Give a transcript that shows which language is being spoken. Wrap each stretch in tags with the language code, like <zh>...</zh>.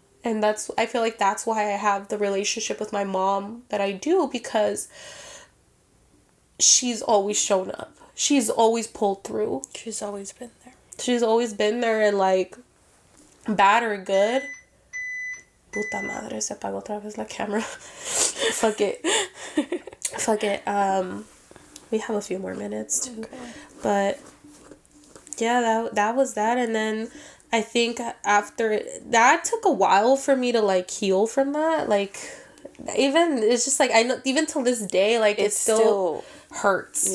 <en>And I feel like that's why I have the relationship with my mom that I do, because she's always shown up. She's always pulled through. She's always been there. She's always been there, and like, bad or good.</en> <es>Puta madre, se apagó otra vez la camera.</es> <en>Fuck it. Fuck it. We have a few more minutes too. Okay. But yeah, that was that. And then I think after that took a while for me to like heal from that. Like, even it's just like, I know even till this day, like, it still hurts.</en>